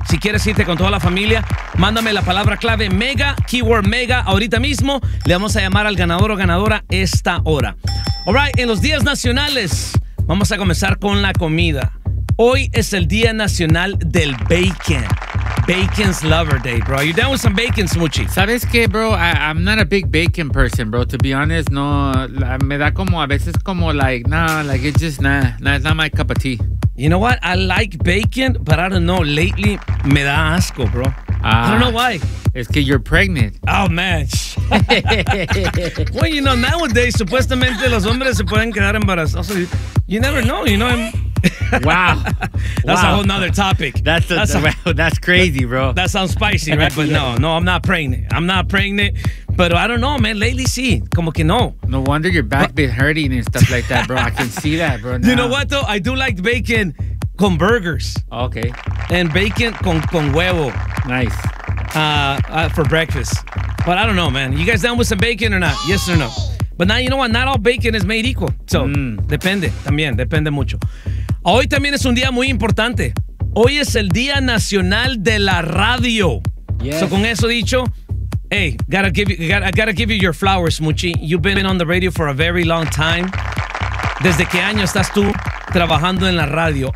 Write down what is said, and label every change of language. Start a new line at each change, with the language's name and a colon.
Spanish: Si quieres irte con toda la familia, mándame la palabra clave Mega, keyword Mega, ahorita mismo le vamos a llamar al ganador o ganadora esta hora.
English: All right,
Spanish: en los días nacionales, vamos a comenzar con la comida. Hoy es el Día Nacional del Bacon.
English: Bacon's Lover Day, bro. You down with some bacon, Smoochie?
Spanish: ¿Sabes qué,
English: bro? I'm not a big bacon person, bro. To be honest, no.
Spanish: Me da como a veces como
English: like, nah, like it's just nah. Nah, it's not my cup of tea. You know what? I like bacon, but I don't know. Lately,
Spanish: me da asco,
English: bro. I don't know why.
Spanish: Es que
English: you're pregnant. Oh, man. Well, you know, nowadays,
Spanish: supuestamente, los hombres se pueden quedar embarazados.
English: You never know, you know. Wow. That's a whole nother topic. That's crazy, bro. That sounds spicy, right? But no, I'm not pregnant. But I don't know, man. Lately,
Spanish: sí. Como que no.
English: No wonder your back been hurting and stuff like that, bro. I can see that, bro. You know what, though? I do like bacon con burgers. Okay. And bacon
Spanish: con huevo.
English: Nice. For breakfast. But I don't know, man. You guys down with some bacon or not? Yes or no? But now, you know what? Not all bacon is made equal.
Spanish: So, depende. También, depende mucho. Hoy también es un día muy importante. Hoy es el Día Nacional de la Radio.
English: Yes. So,
Spanish: con eso dicho,
English: hey, I gotta give you your flowers, Muchi. You've been on the radio for a very long time.
Spanish: ¿Desde qué año estás tú trabajando en la radio?